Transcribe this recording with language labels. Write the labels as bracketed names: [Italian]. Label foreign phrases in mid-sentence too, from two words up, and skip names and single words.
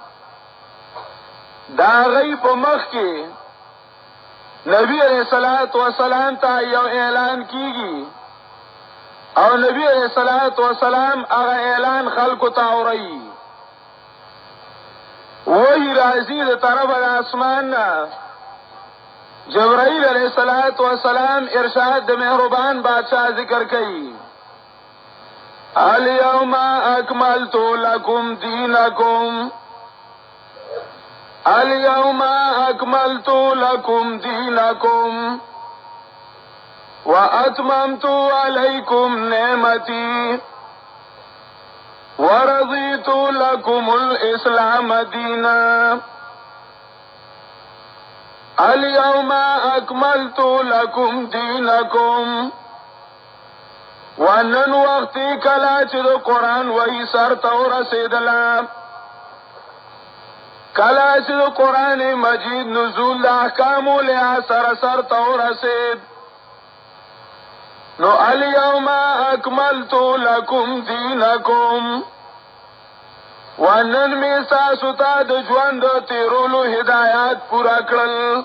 [Pashto] دا غي په مخ کې نبی [Arabic] علیہ الصلوۃ والسلام [Pashto] ته یو اعلان کیږي او نبی [Arabic] علیہ الصلوۃ والسلام [Pashto] هغه اعلان خلکو ته اوري. وہی راځي د طرفه د اسمان نه جبرائیل [Arabic] علیہ الصلوۃ والسلام [Pashto] ارشاد د مهربان بادشاہ ذکر کوي. [Arabic] الیوم اکملت لکم دینکم، الیوم اکملت لکم دینکم واتممت علیکم نعمتی ورضیت لکم الاسلام دینا. الیوم اکملت لکم دینکم، [Pashto] ونن وقتی کلا چې د قرآن وحی سر ته ورسېدله، کلا چې د قرآن مجید نزول د احکامو لحاظ سر ته ورسېد نو [Arabic] الیوم اکملت لکم دینکم، [Pashto] ونن می ستاسو ته د ژوند د تیرولو هدایات پورا کړل.